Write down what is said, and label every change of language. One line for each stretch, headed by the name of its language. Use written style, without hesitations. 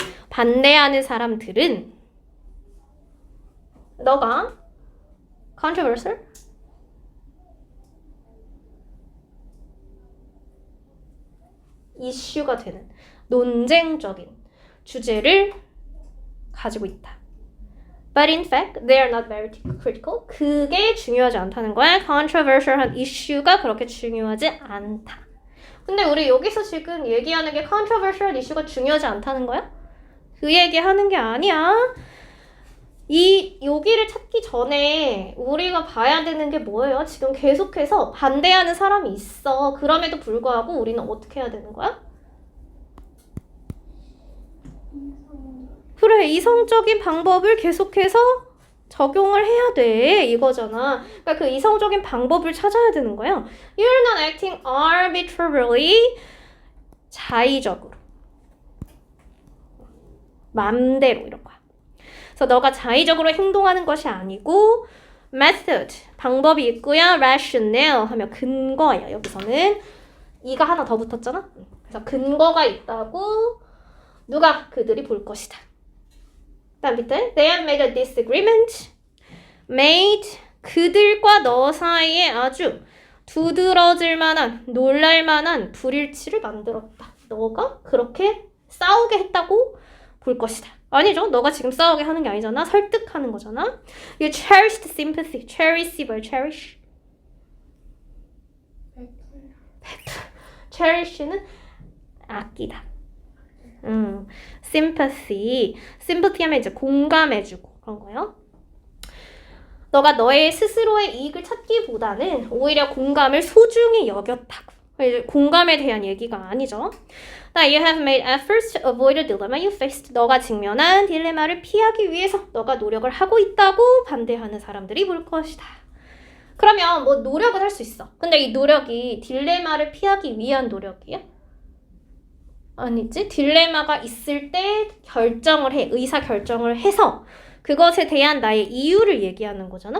Korean: 반대하는 사람들은 너가 controversial? 이슈가 되는 논쟁적인 주제를 가지고 있다.
English: But in fact, they are not very critical.
Korean: 그게 중요하지 않다는 거야. controversial한 이슈가 그렇게 중요하지 않다. 근데 우리 여기서 지금 얘기하는 게 controversial 이슈가 중요하지 않다는 거야? 그 얘기하는 게 아니야. 여기를 찾기 전에 우리가 봐야 되는 게 뭐예요? 지금 계속해서 반대하는 사람이 있어. 그럼에도 불구하고 우리는 어떻게 해야 되는 거야? 그래, 이성적인 방법을 계속해서 적용을 해야 돼. 이거잖아. 그러니까 그 이성적인 방법을 찾아야 되는 거야.
English: You're not acting arbitrarily.
Korean: 자의적으로. 맘대로 이런 거야. 그래서 너가 자의적으로 행동하는 것이 아니고 method, 방법이 있고요. rationale 하면 근거야. 여기서는 이가 하나 더 붙었잖아. 그래서 근거가 있다고 누가 그들이 볼 것이다. 다음 밑에
English: they have made a disagreement.
Korean: made 그들과 너 사이에 아주 두드러질 만한 놀랄 만한 불일치를 만들었다. 너가 그렇게 싸우게 했다고 볼 것이다. 아니죠. 너가 지금 싸우게 하는 게 아니잖아. 설득하는 거잖아.
English: You cherished sympathy. cherish
Korean: 뭘
English: cherish?
Korean: cherish는 아끼다.
English: sympathy.
Korean: sympathy 하면 이제 공감해주고 그런 거예요. 너가 너의 스스로의 이익을 찾기보다는 오히려 공감을 소중히 여겼다고. 공감에 대한 얘기가 아니죠.
English: That you have made efforts to avoid a dilemma you faced.
Korean: 너가 직면한 딜레마를 피하기 위해서 너가 노력을 하고 있다고 반대하는 사람들이 볼 것이다. 그러면 뭐 노력은 할 수 있어. 근데 이 노력이 딜레마를 피하기 위한 노력이야? 아니지. 딜레마가 있을 때 결정을 해. 의사결정을 해서 그것에 대한 나의 이유를 얘기하는 거잖아.